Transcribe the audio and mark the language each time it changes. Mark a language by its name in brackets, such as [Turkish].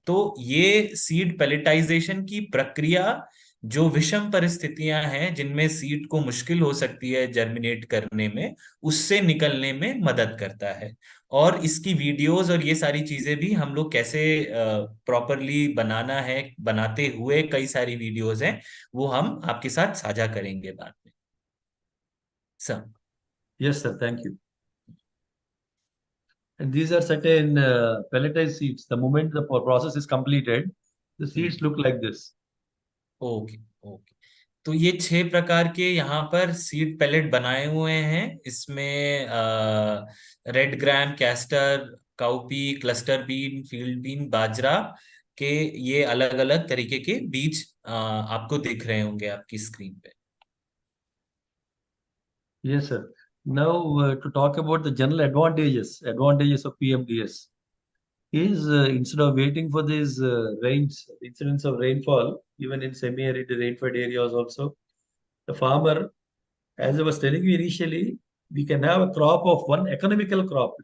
[Hindi] तो ये सीड पेलेटाइजेशन की प्रक्रिया, जो विषम परिस्थितियां हैं जिनमें सीड को मुश्किल हो सकती है जर्मिनेट करने में, उससे निकलने में मदद करता है। और इसकी वीडियोस और ये सारी चीजें भी हम लोग कैसे प्रॉपरली बनाना है, बनाते हुए कई सारी वीडियोस हैं, वो हम आपके साथ साझा करेंगे बाद में। Sir, [English] Yes, sir. Thank you. And these are certain pelletized seeds. The moment the process is completed, the seeds look like this. Okay okay. [Hindi] तो ये 6 प्रकार के यहाँ पर सीड पैलेट बनाए हुए हैं। इसमें red gram, castor, cowpea, cluster bean, field been, बाजरा के ये अलग अलग तरीके के बीज आपको दिख रहे होंगे आपकी स्क्रीन पे। [English] Yes, sir. Now, to talk about the general advantages of PMDS is instead of waiting for these rains, incidents of rainfall, even in semi-arid rainfed areas also, the farmer, as I was telling you initially, we can have a crop of one economical crop.